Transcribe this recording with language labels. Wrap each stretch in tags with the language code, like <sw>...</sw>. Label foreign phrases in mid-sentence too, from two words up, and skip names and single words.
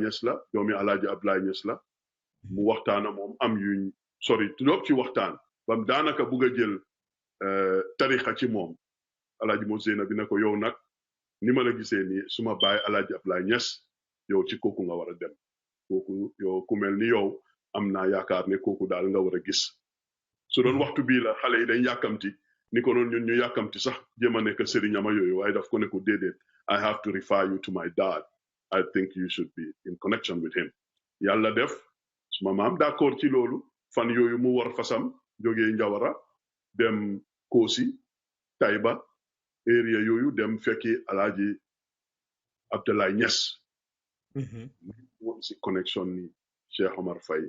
<wo>Niass la doomi Alaaji Abdoulaye Niass la mu waxtaana moom am yuñ sori trop ci waxtaan bam daanaka bugg a jël tarixa ci moom Alaaji Mo Zeyna bi ne ko yow nag ni ma la gisee nii suma baay Alaaji Abdoulaye Niass yow ci kooku nga war a dem kooku yow ku mel ni yow am naa yaakaar ne kooku daal nga war a gis su doon waxtu bii la xale yi dañ yàkkamti ni ko noonu ñun ñu yàkkamti sax jéem a nekk sëriñama yooyu waaye daf ko ne ko déedéet</wo> <en>I have to refer you to my dad I think you should be in connection with him</en> <wo>yàlla def suma maam d'accord ci loolu fan yooyu mu war fasam jógee Njawara dem Koosi Tayba area yooyu dem fekki Alaaji Abdoulaye Niass woon si connection ni Cheikh Omar Faye</wo>